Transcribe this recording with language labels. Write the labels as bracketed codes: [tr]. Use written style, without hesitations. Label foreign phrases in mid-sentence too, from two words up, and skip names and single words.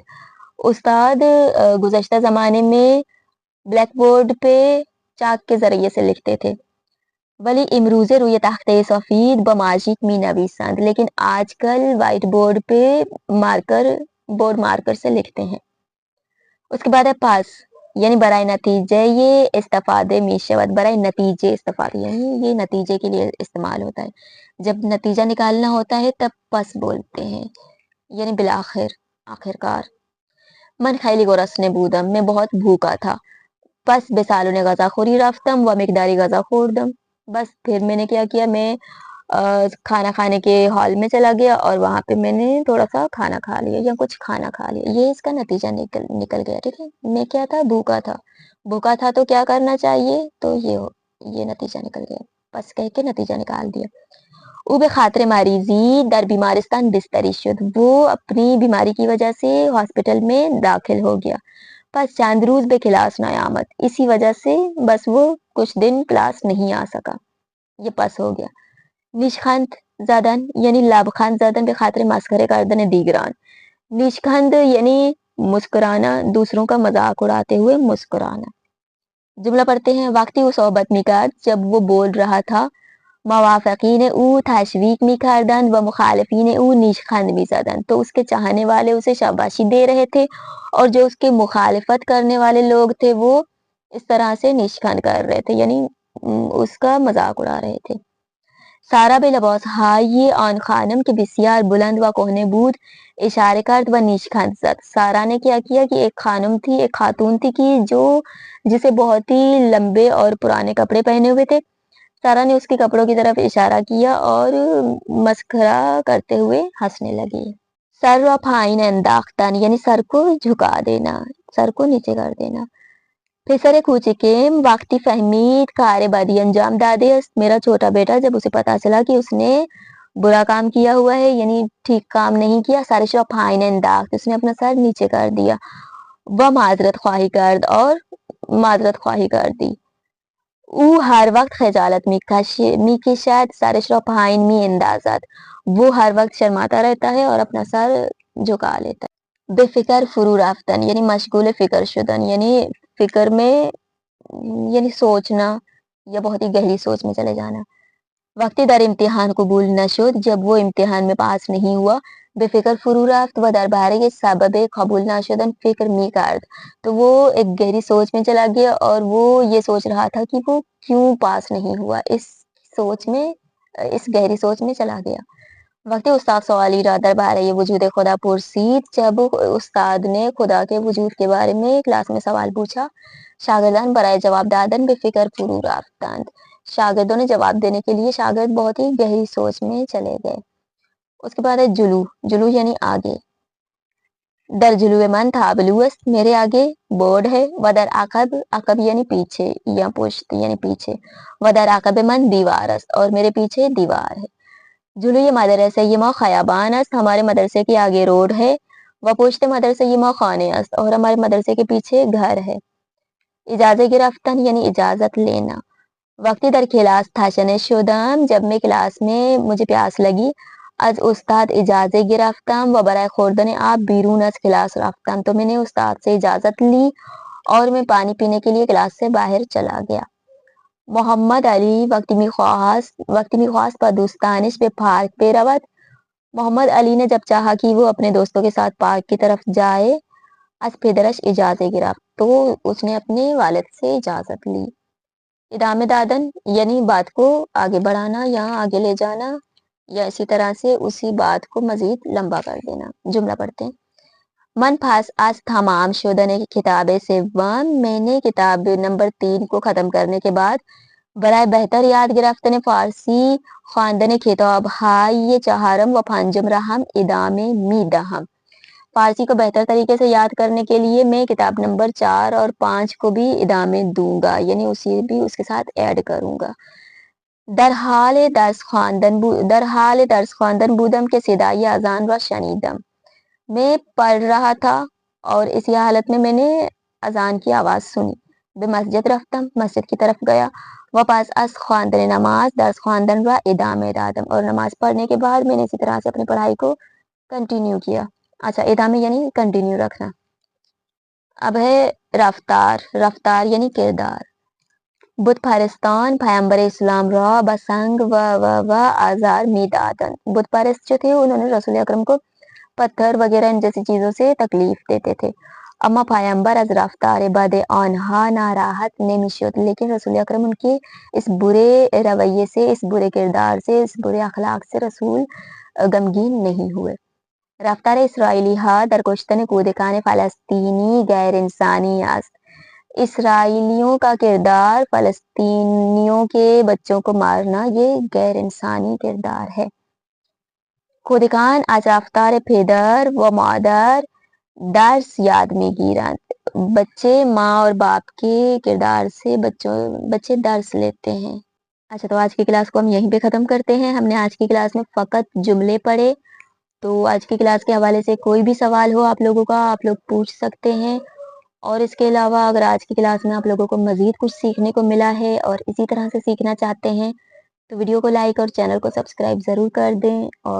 [ur] استاد گزشتہ زمانے میں بلیک بورڈ پہ چاک کے ذریعے سے لکھتے تھے. [fa] ولی امروزه روی تخته سفید با ماژیک می نویسند, [ur] لیکن آج کل وائٹ بورڈ پہ بورڈ مارکر سے لکھتے ہیں. اس کے بعد ہے پس یعنی [fa] برائے نتیجے یہ استفادے میشود، برائے نتیجے استفادے [ur] یعنی یہ نتیجے کے لیے استعمال ہوتا ہے، جب نتیجہ نکالنا ہوتا ہے تب پس بولتے ہیں، یعنی بالآخر، آخرکار۔ [fa] من خیلی گرسنه بودم، [ur] میں بہت بھوکا تھا، [fa] پس به سالن غذاخوری رفتم و مقداری غذا خوردم، [ur] بس پھر میں نے کیا کیا، میں کھانا کھانے کے ہال میں چلا گیا اور وہاں پہ میں نے تھوڑا سا کھانا کھا لیا یا کچھ کھانا کھا لیا، یہ اس کا نتیجہ نکل گیا، ٹھیک ہے۔ میں کیا تھا، بھوکا تھا، بھوکا تھا تو کیا کرنا چاہیے، تو یہ نتیجہ نکل گیا، بس کہہ کے نتیجہ نکال دیا۔ [fa] او به خاطر مریضی در بیمارستان بستری شد، [ur] وہ اپنی بیماری کی وجہ سے ہاسپٹل میں داخل ہو گیا، [fa] پس چند روز به کلاس نیامد، [ur] اسی وجہ سے بس وہ کچھ دن کلاس نہیں آ سکا، یہ پس ہو گیا۔ [fa] نیشخند زدن یعنی لبخند زدن به خاطر مسخره کردن دیگران، [ur] نیشخند یعنی مسکرانا، دوسروں کا مذاق اڑاتے ہوئے مسکرانا۔ جملہ پڑھتے ہیں۔ [fa] وقتی او صحبت میکرد، [ur] جب وہ بول رہا تھا، [fa] موافقین او تشویق میکردند و مخالفین او نیشخند میزدند، [ur] تو اس کے چاہنے والے اسے شاباشی دے رہے تھے اور جو اس کے مخالفت کرنے والے لوگ تھے وہ اس طرح سے نیشخند کر رہے تھے، یعنی اس کا مذاق اڑا رہے تھے۔ [fa] سارا به لباسهای آن خانم که بسیار بلند و کهنه بود اشاره کرد و نیشخند زد، [ur] سارا نے کیا کیا کہ ایک خانم تھی، ایک خاتون تھی کہ جسے بہت ہی لمبے اور پرانے کپڑے پہنے ہوئے تھے، سارا نے اس کے کپڑوں کی طرف اشارہ کیا اور مسخرہ کرتے ہوئے ہنسنے لگی۔ [fa] سر را پایین انداختن [ur] یعنی سر کو جھکا دینا، سر کو نیچے کر دینا۔ [fa] پسر کوچکم وقتی فهمید کار بدی انجام داده است، [ur] میرا چھوٹا بیٹا جب اسے پتا چلا کہ اس نے برا کام کیا ہوا ہے، یعنی ٹھیک کام نہیں کیا، [fa] سرش را پایین انداخت، [ur] اس نے اپنا سر نیچے کر دیا، [fa] و معذرت خواہی کرد [ur] اور معذرت خواہی کر دی۔ [fa] او ہر وقت خجالت میکشد، سرش را پایین می اندازد، [ur] وہ ہر وقت شرماتا رہتا ہے اور اپنا سر جھکا لیتا ہے۔ [fa] بے فکر فرو رفتن یعنی مشغول فکر شدن، [ur] یعنی فکر میں یعنی سوچنا یا بہت ہی گہری سوچ میں چلے جانا۔ [fa] وقتی در امتحان قبول نشد، [ur] جب وہ امتحان میں پاس نہیں ہوا، [fa] بے فکر فرو رفت و درباره سبب قبول نشدن فکر می کرد، [ur] تو وہ ایک گہری سوچ میں چلا گیا اور وہ یہ سوچ رہا تھا کہ وہ کیوں پاس نہیں ہوا، اس گہری سوچ میں چلا گیا۔ [fa] وقتی استاد سوالی را درباره وجود خدا پرسید، [ur] جب استاد نے خدا کے وجود کے بارے میں کلاس میں سوال پوچھا، [fa] شاگردان برائے جواب دادن بے فکر فرو رفتند، [ur] شاگردوں نے جواب دینے کے لیے شاگرد بہت ہی گہری سوچ میں چلے گئے۔ اس کے بعد ہے جلو، جلو یعنی آگے۔ [fa] در جلو من تابلو است، [ur] میرے آگے بورڈ ہے، [fa] و در عقب، عقب [ur] یعنی پیچھے یا پشت یعنی پیچھے، [fa] و در عقب من دیوار است، [ur] اور میرے پیچھے دیوار ہے۔ [fa] جلوی مدرسه ما خیابان است، [ur] ہمارے مدرسے کے آگے روڈ ہے، [fa] و پشت مدرسه ما خانه است، [ur] اور ہمارے مدرسے کے پیچھے گھر ہے۔ [fa] اجازت گرفتن [ur] یعنی اجازت لینا۔ [fa] وقتی در کلاس تشنه شدم، [ur] جب میں کلاس میں مجھے پیاس لگی، [fa] از استاد اجازت گرفتم و برای خوردن آب بیرون از کلاس رفتم، [ur] تو میں نے استاد سے اجازت لی اور میں پانی پینے کے لیے کلاس سے باہر چلا گیا۔ [fa] محمد علی وقتی میخواست با دوستانش به پارک برود، [ur] محمد علی نے جب چاہا کہ وہ اپنے دوستوں کے ساتھ پارک کی طرف جائے، [fa] از پدرش اجازت گرفت، [ur] تو اس نے اپنے والد سے اجازت لی۔ [fa] ادامه دادن [ur] یعنی بات کو آگے بڑھانا یا آگے لے جانا یا اسی طرح سے اسی بات کو مزید لمبا کر دینا۔ جملہ پڑھتے ہیں۔ [fa] من پس از تمام شدن کتاب سوم، [ur] میں نے کتاب نمبر 3 کو ختم کرنے کے بعد [fa] برای بہتر یاد گرفتن فارسی خواندن کتابهای چهارم و پنجم را هم ادامه می دهم، [ur] فارسی کو بہتر طریقے سے یاد کرنے کے لیے میں کتاب نمبر 4 اور 5 کو بھی ادامے دوں گا، یعنی اسے بھی اس کے ساتھ ایڈ کروں گا۔ [fa] در حال درس خواندن بودم که صدای اذان را شنیدم، [ur] میں پڑھ رہا تھا اور اسی حالت میں نے اذان کی آواز سنی۔ [fa] به مسجد رفتم، [ur] مسجد کی طرف گیا، [fa] و پس از خواندن نماز درس خواندن را ادامه دادم، [ur] اور نماز پڑھنے کے بعد میں نے اسی طرح سے اپنی پڑھائی کو کنٹینیو کیا۔ اچھا، ادامے یعنی کنٹینیو رکھنا۔ اب ہے رفتار، رفتار یعنی کردار۔ [fa] بت پرستان پیامبر اسلام را بسنگ و آزار می دادن، [ur] بت پرست جو تھے انہوں نے رسول اکرم کو پتھر وغیرہ ان جیسی چیزوں سے تکلیف دیتے تھے۔ [fa] اما پیامبر از رفتار بد آنها ناراحت نمیشد، [ur] لیکن رسول اکرم ان کے اس برے رویے سے، اس برے کردار سے، اس برے اخلاق سے رسول غمگین نہیں ہوئے. [fa] رفتار اسرائیلی ها در کشتن کودکان فلسطینی غیر انسانی است. [ur] اسرائیلیوں کا کردار فلسطینیوں کے بچوں کو مارنا یہ غیر انسانی کردار ہے. [fa] کودکان از رفتار پدر و مادر درس یاد میگیرند. [ur] بچے ماں اور باپ کے کردار سے بچے درس لیتے ہیں. اچھا، تو آج کی کلاس کو ہم یہیں پہ ختم کرتے ہیں. ہم نے آج کی کلاس میں فقط جملے پڑھے. تو آج کی کلاس کے حوالے سے کوئی بھی سوال ہو آپ لوگوں کا، آپ لوگ پوچھ سکتے ہیں. اور اس کے علاوہ اگر آج کی کلاس میں آپ لوگوں کو مزید کچھ سیکھنے کو ملا ہے اور اسی طرح سے سیکھنا چاہتے ہیں تو ویڈیو کو لائک اور چینل کو سبسکرائب ضرور کر دیں.